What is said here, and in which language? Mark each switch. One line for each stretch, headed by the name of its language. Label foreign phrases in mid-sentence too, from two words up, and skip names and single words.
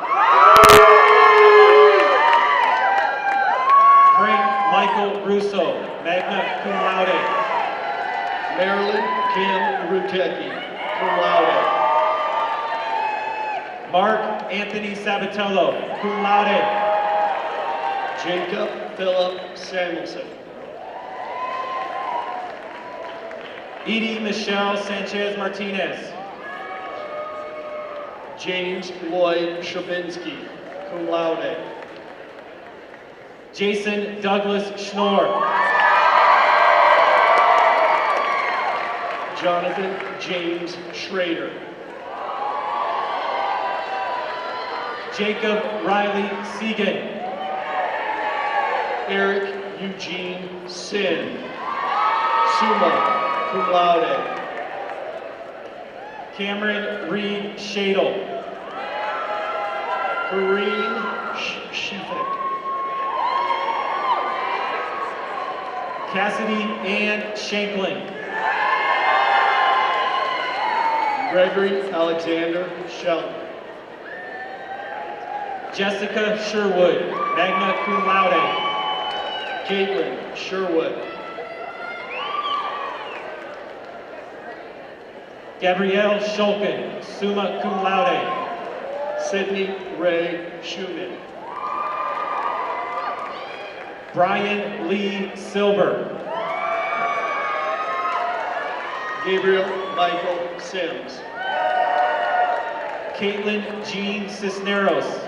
English: Frank Michael Russo,
Latin: magna cum laude.
English: Marilyn Kim Rutecki,
Latin: cum laude.
English: Mark Anthony Sabatello,
Latin: cum laude.
English: Jacob Philip Samuelson. Edie Michelle Sanchez Martinez. James Lloyd Shabinsky,
Latin: cum laude.
English: Jason Douglas Schnorr. Jonathan James Schrader. Jacob Riley Segan. Eric Eugene Sin,
Latin: summa cum laude.
English: Cameron Reed Shadle. Kareem Shefik. Cassidy Ann Shanklin. Gregory Alexander Shelton. Jessica Sherwood,
Latin: magna cum laude.
English: Caitlin Sherwood. Gabrielle Shulkin,
Latin: summa cum laude.
English: Sydney Ray Schumann. Brian Lee Silver. Gabriel Michael Sims. Caitlin Jean Cisneros.